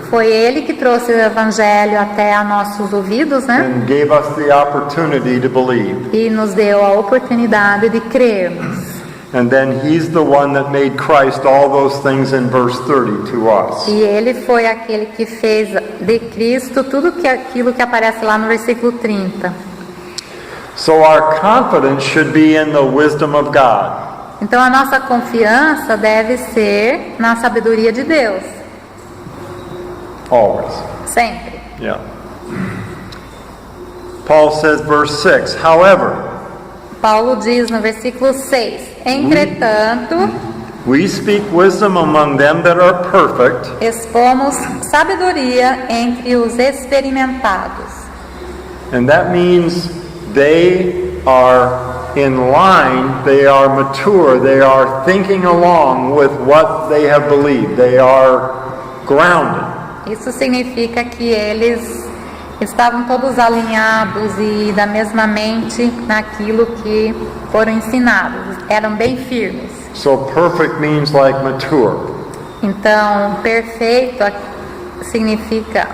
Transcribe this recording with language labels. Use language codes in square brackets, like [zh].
[pt] Foi ele que trouxe o evangelho até a nossos ouvidos, né? [en] and gave us the opportunity to believe. [pt] E nos deu a oportunidade de crermos. [en] And then he's the one that made Christ all those things in verse 30 to us. [pt] E ele foi aquele que fez de Cristo tudo aquilo que aparece lá no versículo 30. [en] So our confidence should be in the wisdom of God. [pt] Então a nossa confiança deve ser na sabedoria de Deus, [en] Always. [pt] sempre. [en] Yeah. Paul says, verse 6, however, [pt] Paulo diz no versículo 6: Entretanto, [en] we speak wisdom among them that are perfect, [pt] expomos sabedoria entre os experimentados. [en] and that means they are in line, they are mature, they are thinking along with what they have believed, they are grounded. [pt] Isso significa que eles estavam todos alinhados e da mesma mente naquilo que foram ensinados, eram bem firmes. [en] So perfect means like mature. [pt] Então, perfeito significa.